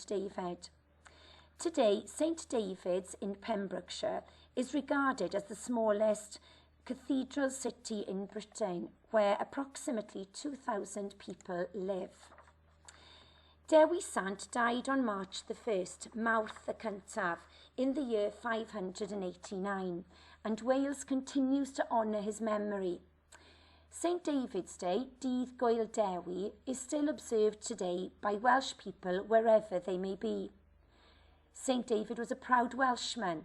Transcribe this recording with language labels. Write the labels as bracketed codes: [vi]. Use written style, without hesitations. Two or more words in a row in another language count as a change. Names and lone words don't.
[en] David. Today, St. David's in Pembrokeshire is regarded as the smallest cathedral city in Britain, where approximately 2,000 people live. Dewi Sant died on March the 1st, [cy] Mawrth y cyntaf, [en] in the year 589, and Wales continues to honour his memory. St. David's Day, [cy] Dydd Gwyl Dewi, [en] is still observed today by Welsh people wherever they may be. St. David was a proud Welshman.